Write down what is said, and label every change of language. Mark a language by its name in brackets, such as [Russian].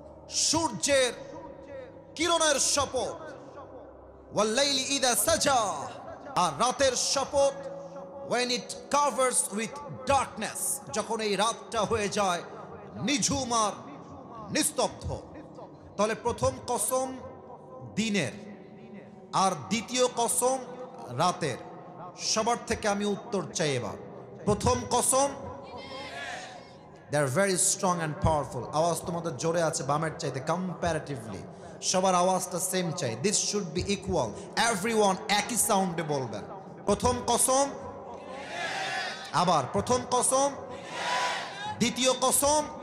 [Bangla] সূর্যের কিরণের শপথ, [Arabic] ওয়াল্লাইলি ইযা সাজা, [Bangla] আর রাতের শপথ, [English] when it covers with darkness, [Bangla] যখন এই রাতটা হয়ে যায় নিঝুম আর নিস্তব্ধ। তাহলে প্রথম কসম দিনের আর দ্বিতীয় কসম রাতের। সবার থেকে আমি উত্তর চাই এবার। প্রথম কসম, [English] they are very strong and powerful। [Bangla] আওয়াজ তোমাদের জোরে আছে বামের চাইতে কম্পারেটিভলি। সবার আওয়াজটা সেম চাই, [English] this should be equal, [Bangla] everyone একই সাউন্ডে বলবেন। প্রথম কসম, আবার প্রথম কসম, দ্বিতীয় কসম।